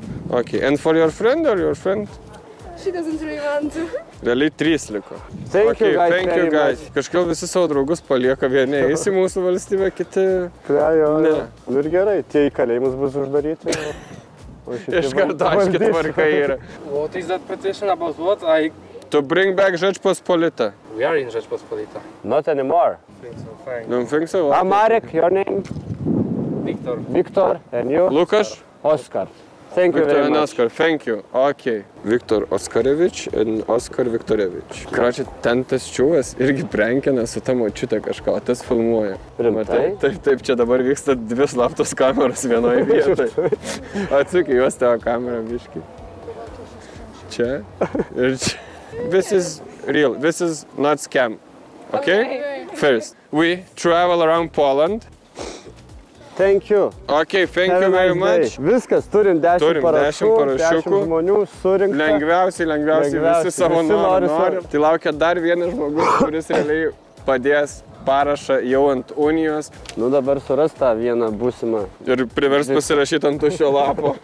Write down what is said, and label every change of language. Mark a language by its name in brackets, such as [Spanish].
[English] Okay, and for your friend or your friend? She doesn't really want to. [Lithuanian] Realiai 3 liko. [English] Thank you guys. [Lithuanian] Kažkaip visi savo draugus palieka, vieni eis į mūsų valstybę, kiti... Ne. Nu ir gerai, tie į kalėjimus bus uždaryti. Iš karto aiškiai tvarka yra. [English] What is that petition about what? To bring back Žečpospolita. We are in Žečpospolita. Not anymore. Don't think so? Marek, your name? Victor. Victor, and you? Lukas? Oscar. Thank you very much. Oscar, thank you. Okay. Viktor Oskarevič and Oskar Viktorevič. [Lithuanian] Kračiai, ten tas čiūvas irgi prenkina su ta močiute kažką, o tas filmuoja. Rimtai? Taip, čia dabar vyksta 2 slaptos kameros vienoje vietoje. Atsuk į juos tavo kamerą, biškį. Čia ir čia. [English] This is real. This is not scam. Okay? First, we travel around Poland. Thank you. Okay, thank you very much. [Lithuanian] Viskas, turim 10 parašų, 10 žmonių surinkta. Lengviausiai visi savo nori. Tai laukia dar vienas žmogus, kuris realiai padės parašą jau ant unijos. Nu dabar suras tą vieną būsimą. Ir privers pasirašyti ant tuščio lapo.